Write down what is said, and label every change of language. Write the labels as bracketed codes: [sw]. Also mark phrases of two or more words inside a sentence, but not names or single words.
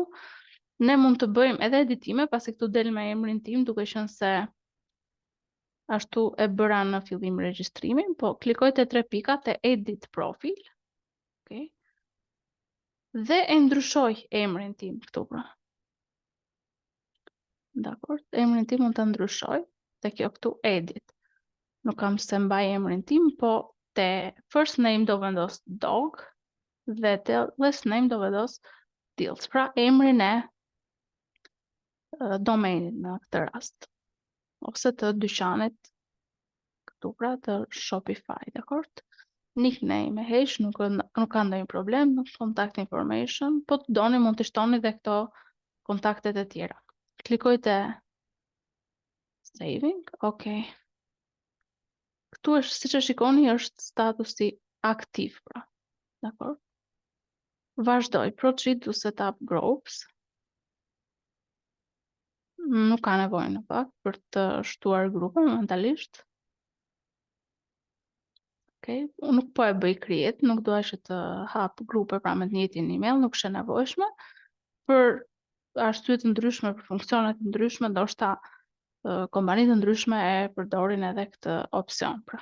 [sq] Ne mund të bëjmë edhe editime, pasi këtu del me emrin tim, duke qenë se ashtu e bëra në fillim regjistrimin, po klikoj te tre pikat e [en] edit profile. [sq] Okay. Dhe e ndryshoj emrin tim këtu pra. Dakor, emrin tim mund ta ndryshoj te kjo këtu edit. Nuk kam se mbaj emrin tim, po te [en] first name [sq] do vendos dog dhe te [en] last name [sq] do vendos deals. Pra emrin e domenit në këtë rast. Ose të dyqanit këtu pra të Shopify, dakor? Nickname e heq, nuk ka ndonjë problem, [en] contact information, [sq] po të doni mund të shtoni dhe këto kontaktet e tjera. Klikoj te saving, okay. Këtu është, siç e shikoni, është statusi aktiv pra. Dakor? Vazhdoj, [en] proceed to set up groups. [sq] Nuk ka nevojë në fakt për të shtuar grupe momentalisht. Okay. Unë nuk po e bëj create, nuk dua që të hap grupe pra me të njëjtin email, nuk është e nevojshme. Për arsye të ndryshme, për funksione të ndryshme, ndoshta kompani të ndryshme e përdorin edhe këtë opsion pra.